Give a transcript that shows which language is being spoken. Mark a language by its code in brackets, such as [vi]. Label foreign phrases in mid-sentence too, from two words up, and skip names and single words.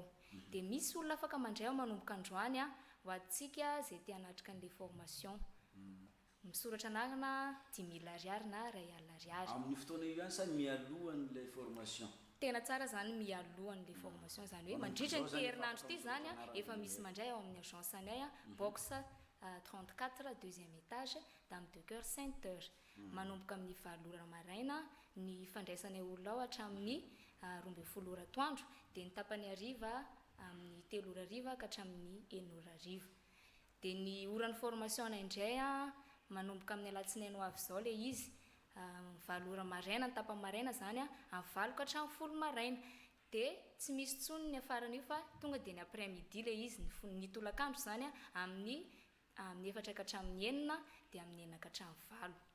[mg] Dia misy olona afaka mandray ao manomboka androany ho antsika izay te hanatrika an'ilay formation. Misoratra anarana 10 000 ariary na 2 alina ariary. Amin'ny fotoana io ihany sa mialohan'ilay formation? tena tsara zany mialohan'le formation zany hoe mandritra ny herinandro ty zany a efa misy mandray ao amin'ny agence anay a box 34 [fr] deuxième étage dame de [mg] cœur Sainte-Heure manomboka amin'ny 7 maraina ny fandraisanay olona ao hatramin'ny 12 atoandro dia ny tapany hariva amin'ny 3 hariva ka hatramin'ny 9 hariva dia ny oran'ny formation anay indray a manomboka amin'ny alatsinainy ho avy zao le izy 7 maraina ny tapany maraina zany a amin'ny 9 ka hatramin'ny 10 maraina dia tsy misy tsony ny afarany io fa tonga dia ny [fr] après midi [mg] le izy ny tolakandro zany a amin'ny 4 ka hatramin'ny 9 dia amin'ny 9 ka hatramin'ny